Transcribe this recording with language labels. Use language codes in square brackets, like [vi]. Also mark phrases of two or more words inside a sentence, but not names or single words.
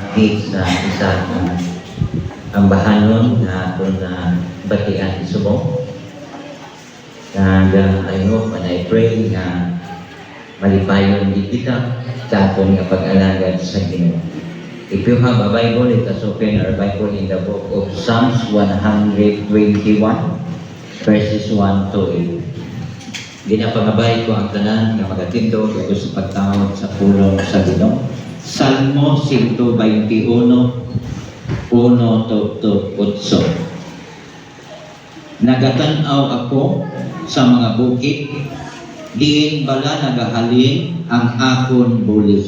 [ceb] pag-meet sa isa ang bahanon na atong batian Subo. [en] And I hope and I pray [ceb] na malipayon din kita sa atong pag-alagad sa Ginoo. [en] If you have a Bible, let us open our Bible in the book of Psalms 121, verses 1 to 8. [hil] Ginapangabay ko ang tanan nga magatindog ito sa pagtawag sa pulong sa Ginoo. Salmo 121, 1 to 8. Nagatanaw ako sa mga bukid, diin bala nagahalin ang akon bulig.